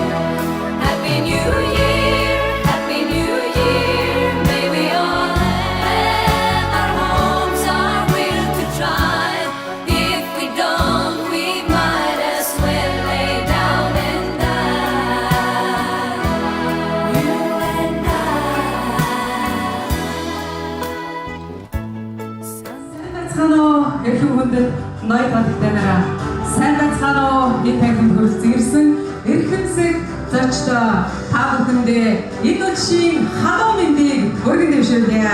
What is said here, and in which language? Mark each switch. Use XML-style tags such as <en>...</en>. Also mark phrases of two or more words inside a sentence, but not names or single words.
<en>Happy New Year, Happy New Year. May we all have our homes, our will to try. If we don't, we might as well lay down and die. You and I.</en> <mn>Цаано эрхэм хүндэт ноён тодогтойнараа сайн байцгаана уу энэ танхимд хүрэлцэн ирсэн эрхэмсэг зочдоо та бүхэндээ энэ өдрийн халуун мэндийг өргөн дэвшүүлье.</mn>